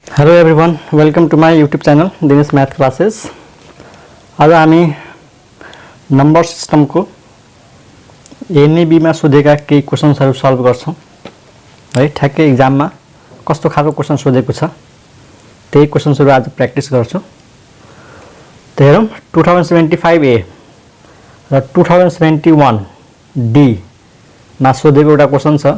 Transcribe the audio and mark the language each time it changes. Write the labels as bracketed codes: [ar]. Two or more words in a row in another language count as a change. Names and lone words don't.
[en] hello everyone, welcome to my YouTube channel Dinesh Math Classes. [ne] आज हामी [en] number system [ne] को एनईबी में सोधेका केही क्वेशन्सहरु सल्भ गर्छौं है। ठ्याक्कै एक्जाममा कस्तो खालको क्वेशन सोधेको छ त्यही क्वेशन्सहरु आज प्र्याक्टिस गर्छौं। त हेरौं 2075 ए र 2071 डी मा सोधेको एउटा क्वेशन छ।